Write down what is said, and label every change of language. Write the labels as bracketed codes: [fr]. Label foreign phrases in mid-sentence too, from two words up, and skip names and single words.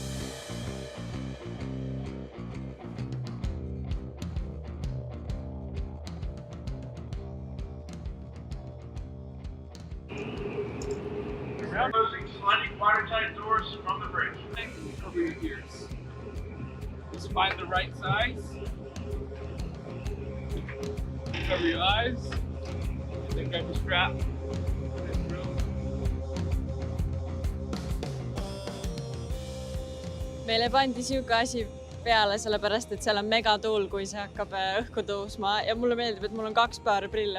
[en] Closing sliding watertight doors from the bridge. Cover your ears. Just find the right size. Cover your eyes. Then grab the strap. [et] Meile pandi siuke asi peale, sellepärast, et seal on megatuul, kui see hakkab õhku tõusma ja mulle meeldib, et mul on 2 paari prille.